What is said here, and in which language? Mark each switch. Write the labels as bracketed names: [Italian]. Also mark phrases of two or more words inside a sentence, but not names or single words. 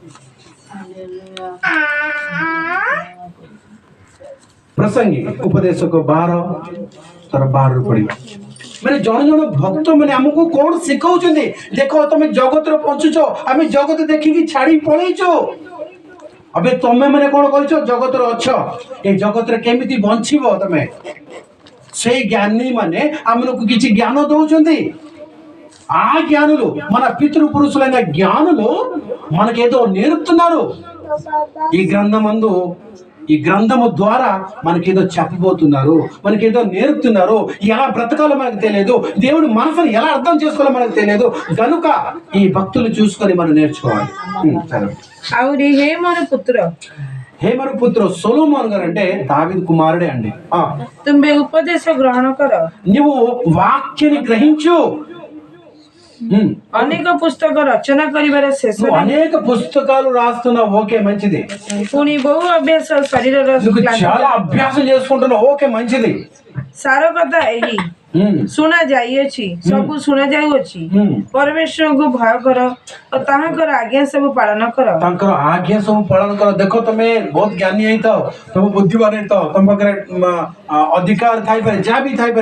[Odia] ପ୍ରସଙ୍ଗୀ ଉପଦେଶକ 12 ପଢିବା ମାନେ ଜଣେ ଜଣେ ଭକ୍ତ ମାନେ ଆମକୁ କଣ ଶିଖଉଛନ୍ତି। ଦେଖ ତମେ ଜଗତରେ ବଞ୍ଚୁଛ, ଆମେ ଜଗତ ଦେଖିକି ଛାଡି ପଳେଇଛୁ। ଏବେ ତମେ ମାନେ କଣ କରିଛ? ଜଗତରେ ଅଛ, ଏ ଜଗତରେ କେମିତି ବଞ୍ଚିବ ତମେ, ସେଇ జ్ఞాని ମାନେ ଆମକୁ କିଛି జ్ఞాన దౌଛନ୍ତି। [Telugu] ఆ జ్ఞానులు మన పితృపురుషులైన జ్ఞానులు మనకేదో నేర్పుతున్నారు। ఈ గ్రంథము ద్వారా మనకేదో చెప్పబోతున్నారు, మనకేదో నేర్పుతున్నారు। ఎలా బ్రతకాలో మనకు తెలియదు, దేవుడి మనసును ఎలా అర్థం చేసుకోవాలో మనకు తెలియదు కనుక ఈ భక్తులు చూసుకొని మనం నేర్చుకోవాలి। [Odia] ଆହୁରି [Telugu] హే మన పుత్ర సొలొమోన్ గారు అంటే దావీదు కుమారుడే అండి। [Odia] ତୁମେ ଉପଦେଶ ଗ୍ରହଣ କର, [Telugu] నువ్వు వాక్యాన్ని గ్రహించు। [Odia] ଅନେକ ପୁସ୍ତକ ରଚନା କରିବାର ଶେଷ [Telugu] నువ్వు అనేక పుస్తకాలు రాస్తున్నావు, ఓకే మంచిది। [Odia] ପୁଣି ବହୁ ଅଭ୍ୟାସ ଶରୀରର [Telugu] నువ్వు చాలా అభ్యాసం చేసుకుంటున్నావు, ఓకే మంచిది। [Odia] ସାର କଥା ଏହି ଶୁଣା ଯାଇଅଛି, ସବୁ ଶୁଣା ଯାଉଅଛି, ପରମେଶ୍ୱରଙ୍କୁ ଭୟ କର ଓ ତାହାଙ୍କର ଆଜ୍ଞା ସବୁ ପାଳନ କର। ତାଙ୍କର ଆଜ୍ଞା ସବୁ ପାଳନ କର। ଦେଖ ତମେ ବହୁତ ଜ୍ଞାନୀ ହେଇଥାଅ, ତମେ ବୁଦ୍ଧିମାନ ହେଇଥାଅ, ତମ ପାଖରେ ଅଧିକାର ଥାଇପାରେ, ଯାହା ବି ଥାଇପାରେ।